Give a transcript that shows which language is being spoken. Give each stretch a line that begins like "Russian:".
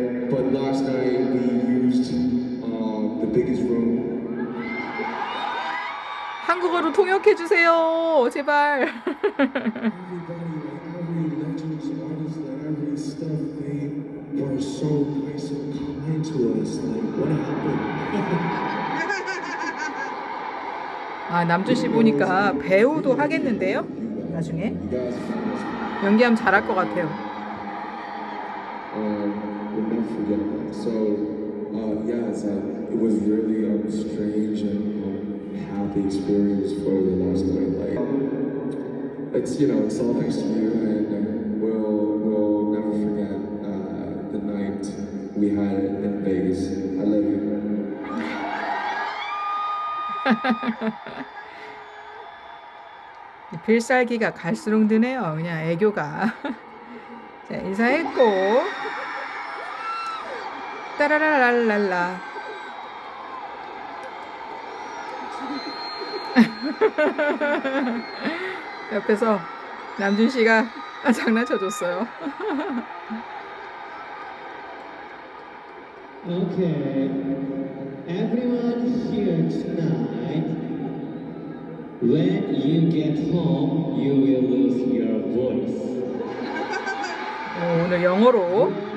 English: But last night we used the biggest room.
Korean: 한국어로 통역해 주세요. 제발.
English: Everybody, like every legends, artists, like every stuff, they were so nice and kind to us. Like what happened?
Korean: 아, 남준 씨 보니까 배우도 하겠는데요? 나중에
English: You guys found us.
Korean: 연기하면 잘할 것 같아요.
English: We'll never forget that. So, yeah, it was really strange and happy experience for the last night. Like, it's all thanks to you, and we'll never forget the night we had in Vegas. I love you.
Korean: 필살기가 갈수록 느네요. 그냥 애교가. 자, 인사했고. 따라라랄랄라. 옆에서 남준 씨가 장난쳐줬어요.
English: Okay, everyone here tonight, when you get home, you will lose your voice.
Korean: 오늘 영어로.